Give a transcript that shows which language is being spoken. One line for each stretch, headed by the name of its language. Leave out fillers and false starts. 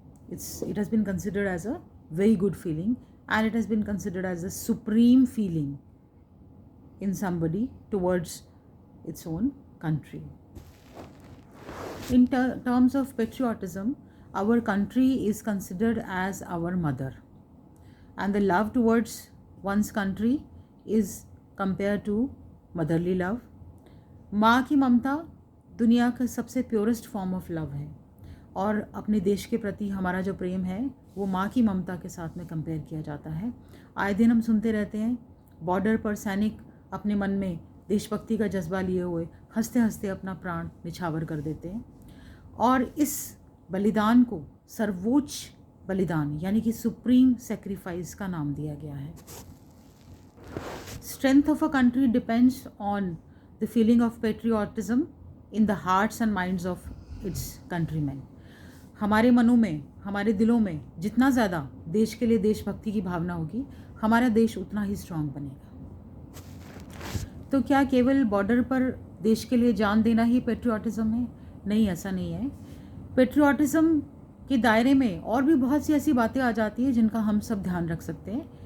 English: It has been considered as a very good feeling, and it has been considered as a supreme feeling in somebody towards its own country. In terms of patriotism, our country is considered as our mother, and the love towards one's country is compared to motherly love.
Hindi: माँ की ममता दुनिया का सबसे
English: purest form of love
Hindi: है, और अपने देश के प्रति हमारा जो प्रेम है वो माँ की ममता के साथ में कंपेयर किया जाता है. आए दिन हम सुनते रहते हैं बॉर्डर पर सैनिक अपने मन में देशभक्ति का जज्बा लिए हुए हंसते हंसते अपना प्राण निछावर कर देते हैं, और इस बलिदान को सर्वोच्च बलिदान यानी कि सुप्रीम सेक्रीफाइस का नाम दिया गया है.
English: Strength of a country depends on the feeling of patriotism in the hearts and minds of its countrymen.
Hindi: हमारे मनों में, हमारे दिलों में जितना ज़्यादा देश के लिए देशभक्ति की भावना होगी, हमारा देश उतना ही स्ट्रांग बनेगा. तो क्या केवल बॉर्डर पर देश के लिए जान देना ही पेट्रियाटिज़म है? नहीं, ऐसा नहीं है. पेट्रियाटिज़म के दायरे में और भी बहुत सी ऐसी बातें आ जाती हैं जिनका हम सब ध्यान रख सकते हैं.